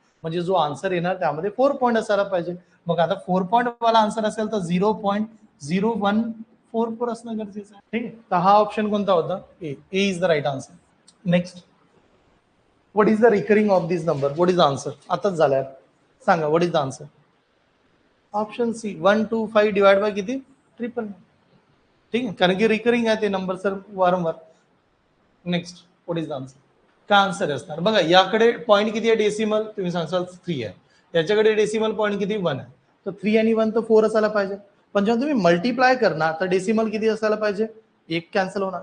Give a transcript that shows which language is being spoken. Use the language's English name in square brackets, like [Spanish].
[Marathi] म्हणजे जो आन्सर येणार त्यामध्ये 4 पॉईंट असायला पाहिजे. मग आता 4 पॉईंट वाला आन्सर असेल तर 0.0144 असणं गरजेचं आहे. ठीक आहे, तर हा ऑप्शन कोणता होता, [English] A is the right answer. Next, what is the recurring of this number, what is the answer. [Marathi] आताच झालाय, सांगा [English] What is the answer. Option C 125 divide by किती 999. [Marathi] ठीक आहे, कारण की रिकरिंग आहे ते नंबर सर वारंवार. [English] Next, what is the answer. [Marathi] काय आन्सर असणार बघा, याकडे पॉईंट किती आहे डेसिमल, तुम्ही सांगाल 3 आहे, याच्याकडे डेसिमल पॉईंट किती 1 आहे, तर 3 आणि 1 तर 4 असायला पाहिजे. पण जेव्हा तुम्ही मल्टिप्लाय करणार तर डेसिमल किती असायला पाहिजे, एक कॅन्सल होणार.